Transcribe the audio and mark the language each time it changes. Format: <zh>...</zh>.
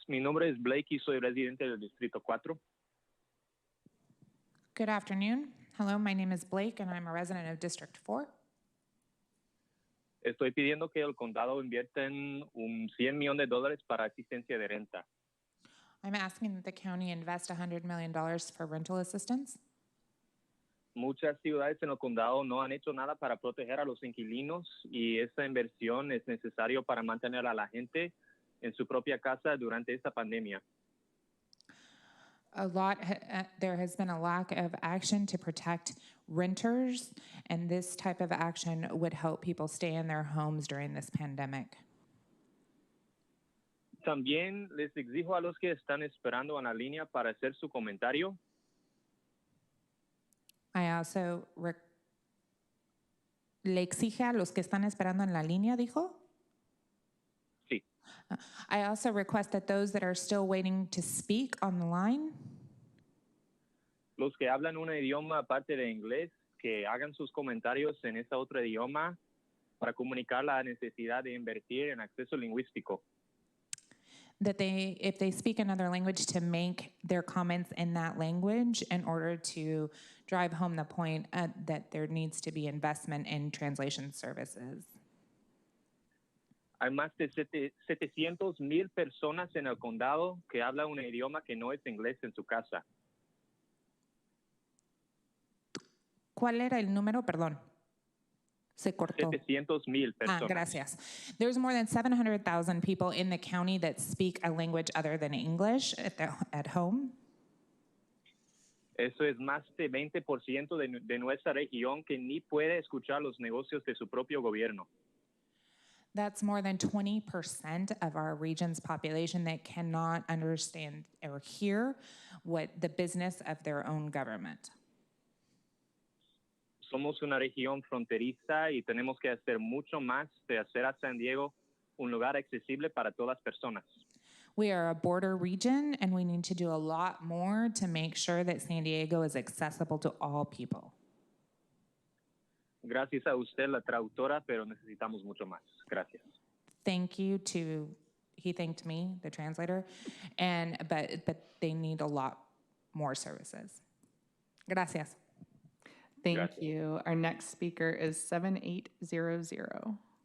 <es>Mi nombre es Blake y soy residente del Distrito 4.</es> <en>Good afternoon. Hello, my name is Blake and I'm a resident of District 4.</en> <es>Estoy pidiendo que el condado invierta en $100 millones para asistencia de renta.</es> <en>I'm asking that the county invest $100 million for rental assistance.</en> <es>Muchas ciudades en el condado no han hecho nada para proteger a los inquilinos y esa inversión es necesario para mantener a la gente en su propia casa durante esta pandemia.</es> <en>There has been a lack of action to protect renters, and this type of action would help people stay in their homes during this pandemic.</en> <es>También les exijo a los que están esperando en la línea para hacer su comentario.</es> <en>I also</en> <es>le exige a los que están esperando en la línea, dijo? Sí.</es> <en>I also request that those that are still waiting to speak on the line,</en> <es>los que hablan un idioma aparte de inglés, que hagan sus comentarios en ese otro idioma para comunicar la necesidad de invertir en acceso lingüístico.</es> <en>that if they speak another language, to make their comments in that language in order to drive home the point that there needs to be investment in translation services.</en> <es>Hay más de 700,000 personas en el condado que hablan un idioma que no es inglés en su casa. ¿Cuál era el número? Perdón. Se cortó. 700,000 personas. Gracias.</es> <en>There's more than 700,000 people in the county that speak a language other than English at home.</en> <es>Eso es más de 20% de nuestra región que ni puede escuchar los negocios de su propio gobierno.</es> <en>That's more than 20% of our region's population that cannot understand or hear what the business of their own government.</en> <es>Somos una región fronteriza y tenemos que hacer mucho más de hacer a San Diego un lugar accesible para todas las personas.</es> <en>We are a border region and we need to do a lot more to make sure that San Diego is accessible to all people.</en> <es>Gracias a usted, la traductora, pero necesitamos mucho más. Gracias.</es> <en>Thank you to, he thanked me, the translator, but they need a lot more services.</en> <es>Gracias.</es> <en>Thank you. Our next speaker is 7800.</en>